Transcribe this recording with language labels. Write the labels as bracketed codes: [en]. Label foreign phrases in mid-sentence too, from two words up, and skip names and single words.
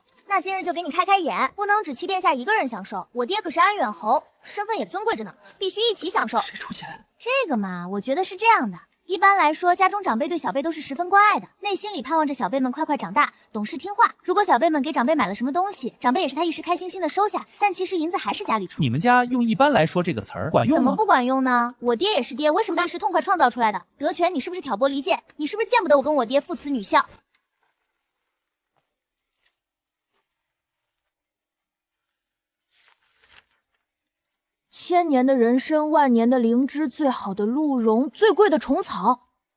[zh] 那今日就給你開開眼，不能只七殿下一個人享受，我爹可是安遠侯，身份也尊貴着呢，必須一起享受。誰出錢？這個嘛，我覺得是這樣的。一般來說，家中長輩對小輩都是十分關愛的，內心裡盼望着小輩們快快長大，懂事聽話。如果小輩們給長輩買了什麼東西，長輩也是他一時開心心的收下，但其實銀子還是家裡出。你們家用一般來說這個詞兒管用嗎？怎麼不管用呢？我爹也是爹，为什麼一时痛快創造出來的？德全，你是不是挑撥離間？你是不是見不得我跟我爹父慈女孝？1000年的人參，10000年的靈芝，最好的鹿茸，最貴的蟲草。